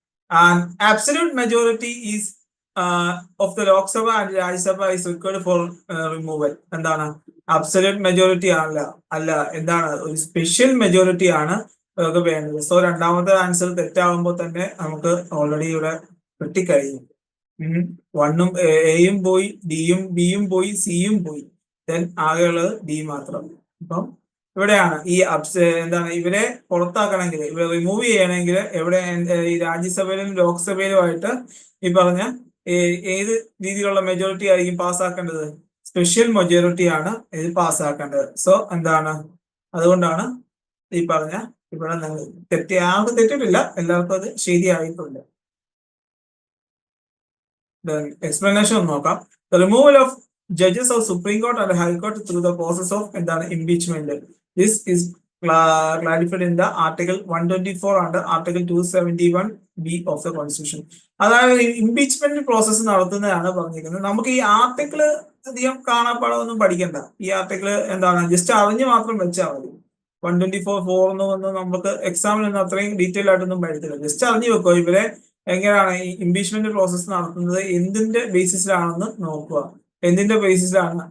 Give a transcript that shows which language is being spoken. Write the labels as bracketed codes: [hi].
[en] And absolute majority is of the Lok Sabha and Rajya Sabha is required for removal. [ml] എന്താണ് absolute majority അല്ല എന്താണ് ഒരു special majority ആണ് വേണ്ടത്. So രണ്ടാമത്തെ ആൻസർ തെറ്റാകുമ്പോൾ തന്നെ നമുക്ക് ഓൾറെഡി ഇവിടെ കിട്ടിക്കഴിഞ്ഞു. 1ഉം എയും പോയി, ഡിയും ബിയും പോയി, സിയും പോയി. ദെൻ ആകെയുള്ളത് ഡി മാത്രം. അപ്പം ഇവിടെയാണ് ഈ എന്താണ് ഇവരെ പുറത്താക്കണമെങ്കിൽ, ഇവരെ റിമൂവ് ചെയ്യണമെങ്കിൽ എവിടെ ഈ രാജ്യസഭയിലും ലോക്സഭയിലുമായിട്ട് ഈ പറഞ്ഞ ഏത് രീതിയിലുള്ള മെജോറിറ്റി ആയിരിക്കും പാസ്സാക്കേണ്ടത്? സ്പെഷ്യൽ മെജോറിറ്റി ആണ് ഇത് പാസ്സാക്കേണ്ടത്. സോ എന്താണ് അതുകൊണ്ടാണ് ഈ പറഞ്ഞ ഇവിടെ ആർക്കും തെറ്റിട്ടില്ല, എല്ലാവർക്കും അത് ശരിയായിട്ടുണ്ട്. എക്സ്പ്ലനേഷൻ നോക്കാം. [en] The removal of judges of Supreme Court and High Court through the process of എന്താണ് impeachment. This is clarified in the Article 124 under Article 271B of the Constitution. [ml] അതായത് ഇംപീച്ച്മെന്റ് പ്രോസസ്സ് നടത്തുന്നതാണ് പറഞ്ഞിരിക്കുന്നത്. നമുക്ക് ഈ ആർട്ടിക്കിള് അധികം കാണാപ്പാടൊന്നും പഠിക്കണ്ട. ഈ ആർട്ടിക്കിള് എന്താണ് ജസ്റ്റ് അറിഞ്ഞു മാത്രം വെച്ചാൽ മതി. 124 എന്ന് നമുക്ക് എക്സാമിനൊന്നും അത്രയും ഡീറ്റെയിൽ ആയിട്ടൊന്നും പഠിച്ചില്ല. ജസ്റ്റ് അറിഞ്ഞു വെക്കോ ഇവരെ എങ്ങനെയാണ് ഈ ഇംപീച്ച്മെന്റ് പ്രോസസ് നടത്തുന്നത് എന്തിന്റെ ബേസിസിലാണെന്ന് നോക്കുക. എന്തിന്റെ ബേസിസിലാണ്?